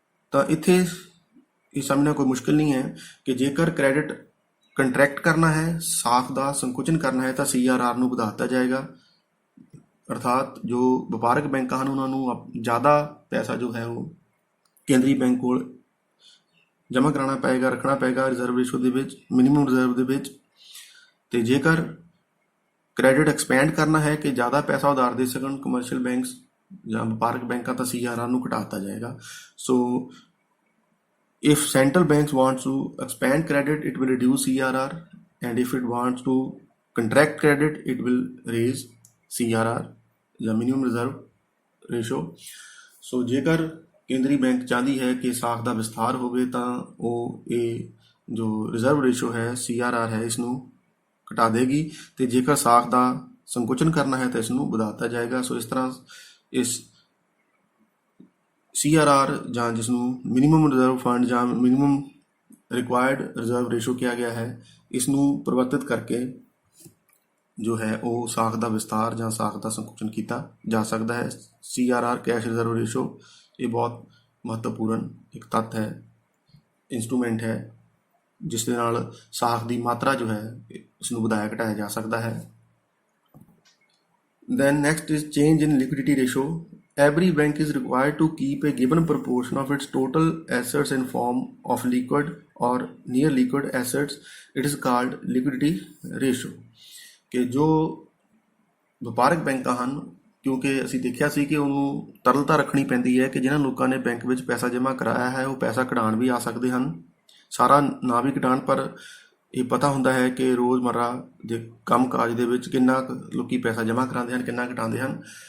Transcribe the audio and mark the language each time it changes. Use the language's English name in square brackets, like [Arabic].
[Punjabi] ਤਾਂ ਇੱਥੇ ਇਹ ਸਮਝਣਾ ਕੋਈ ਮੁਸ਼ਕਿਲ ਨਹੀਂ ਹੈ ਕਿ ਜੇਕਰ ਕ੍ਰੈਡਿਟ ਕੰਟਰੈਕਟ ਕਰਨਾ ਹੈ, ਸਾਖ ਦਾ ਸੰਕੁਚਨ ਕਰਨਾ ਹੈ, ਤਾਂ CRR ਨੂੰ ਵਧਾ ਦਿੱਤਾ ਜਾਏਗਾ, ਅਰਥਾਤ ਜੋ ਵਪਾਰਕ ਬੈਂਕਾਂ ਹਨ ਉਹਨਾਂ ਨੂੰ ਜ਼ਿਆਦਾ ਪੈਸਾ ਜੋ ਹੈ ਉਹ ਕੇਂਦਰੀ ਬੈਂਕ ਕੋਲ ਜਮ੍ਹਾਂ ਕਰਾਉਣਾ ਪਏਗਾ, ਰੱਖਣਾ ਪਏਗਾ ਰਿਜ਼ਰਵ ਰੇਸ਼ੋ ਦੇ ਵਿੱਚ, ਮਿਨੀਮਮ ਰਿਜ਼ਰਵ ਦੇ ਵਿੱਚ। ਅਤੇ ਜੇਕਰ ਕ੍ਰੈਡਿਟ ਐਕਸਪੈਂਡ ਕਰਨਾ ਹੈ ਕਿ ਜ਼ਿਆਦਾ ਪੈਸਾ ਉਧਾਰ ਦੇ ਸਕਣ ਕਮਰਸ਼ੀਅਲ ਬੈਂਕਸ ਜਾਂ ਵਪਾਰਕ ਬੈਂਕਾਂ, ਤਾਂ CRR ਨੂੰ ਘਟਾ ਦਿੱਤਾ ਜਾਏਗਾ। [English] So if central banks wants to expand credit, it will reduce CRR, and if it wants to contract credit, it will raise CRR ਜਾਂ minimum reserve ratio। [Punjabi] ਸੋ ਜੇਕਰ ਕੇਂਦਰੀ ਬੈਂਕ ਚਾਹੁੰਦੀ ਹੈ ਕਿ ਸਾਖ ਦਾ ਵਿਸਥਾਰ ਹੋਵੇ, ਤਾਂ ਉਹ ਇਹ ਜੋ ਰਿਜ਼ਰਵ ਰੇਸ਼ੋ ਹੈ, CRR ਹੈ, ਇਸ ਨੂੰ ਘਟਾ ਦੇਗੀ, ਅਤੇ ਜੇਕਰ ਸਾਖ ਦਾ ਸੰਕੁਚਨ ਕਰਨਾ ਹੈ ਤਾਂ ਇਸ ਨੂੰ ਵਧਾ ਦਿੱਤਾ ਜਾਏਗਾ। ਸੋ ਇਸ ਤਰ੍ਹਾਂ ਇਸ CRR ਜਾਂ ਜਿਸ ਨੂੰ ਮਿਨੀਮਮ ਰਿਜ਼ਰਵ ਫੰਡ ਜਾਂ ਮਿਨੀਮਮ ਰਿਕੁਆਇਰਡ ਰਿਜ਼ਰਵ ਰੇਸ਼ੋ ਕਿਹਾ ਗਿਆ ਹੈ, ਇਸ ਨੂੰ ਪਰਿਵਰਤਿਤ ਕਰਕੇ ਜੋ ਹੈ ਉਹ ਸਾਖ ਦਾ ਵਿਸਤਾਰ ਜਾਂ ਸਾਖ ਦਾ ਸੰਕੁਚਨ ਕੀਤਾ ਜਾ ਸਕਦਾ ਹੈ। CRR ਕੈਸ਼ ਰਿਜ਼ਰਵ ਰੇਸ਼ੋ ਇਹ ਬਹੁਤ ਮਹੱਤਵਪੂਰਨ ਇੱਕ ਤੱਤ ਹੈ, ਇੰਸਟਰੂਮੈਂਟ ਹੈ, ਜਿਸ ਦੇ ਨਾਲ ਸਾਖ ਦੀ ਮਾਤਰਾ ਜੋ ਹੈ ਇਸ ਨੂੰ ਵਧਾਇਆ ਘਟਾਇਆ ਜਾ ਸਕਦਾ ਹੈ। [English] Then next is change in liquidity ratio. Every bank is required to keep a given proportion of its total assets in form of liquid or near liquid assets. It is called liquidity ratio. [Punjabi] ਕਿ ਜੋ ਵਪਾਰਕ ਬੈਂਕਾਂ ਹਨ, ਕਿਉਂਕਿ ਅਸੀਂ ਦੇਖਿਆ ਸੀ ਕਿ ਉਹਨੂੰ ਤਰਲਤਾ ਰੱਖਣੀ ਪੈਂਦੀ ਹੈ, ਕਿ ਜਿਹਨਾਂ ਲੋਕਾਂ ਨੇ ਬੈਂਕ ਵਿੱਚ ਪੈਸਾ ਜਮ੍ਹਾਂ ਕਰਾਇਆ ਹੈ ਉਹ ਪੈਸਾ ਕਢਾਉਣ ਵੀ ਆ ਸਕਦੇ ਹਨ, ਸਾਰਾ ਨਾ ਵੀ ਕਢਾਉਣ, ਪਰ ਇਹ ਪਤਾ ਹੁੰਦਾ ਹੈ ਕਿ ਰੋਜ਼ਮर्रा ਦੇ ਕੰਮ ਕਾਜ ਦੇ ਵਿੱਚ ਕਿੰਨਾ ਕੁ ਲੋਕ ਪੈਸਾ ਜਮ੍ਹਾਂ ਕਰਾਉਂਦੇ ਹਨ, ਕਿੰਨਾ ਘਟਾਉਂਦੇ ਹਨ।